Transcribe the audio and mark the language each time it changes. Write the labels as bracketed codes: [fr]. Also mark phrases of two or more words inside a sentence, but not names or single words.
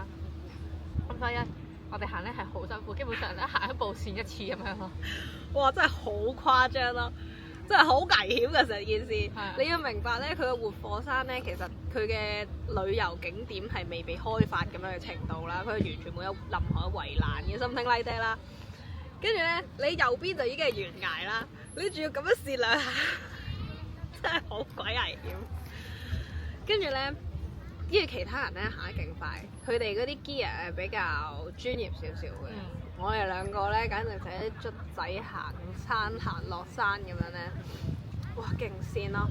[yue] 咁所以咧，我哋行咧係好辛苦，基本上咧行一步跣一次咁樣咯。哇！真係好誇張咯，真係好危險嘅成件事。啊你要明白咧，佢嘅活火山咧，其實佢嘅旅遊景點係未被開發咁樣嘅程度啦，佢係完全冇有任何圍欄嘅 [en] something like that [yue] 啦。跟住咧，你右邊就已經係懸崖啦，你仲要咁樣跣兩下，真係好鬼危險。跟住咧，因為其他人咧行得勁快，佢哋嗰啲 gear 係比較專業少少嘅。我哋兩個咧，簡直就係啲卒仔行山行落山咁樣咧，哇勁跣咯！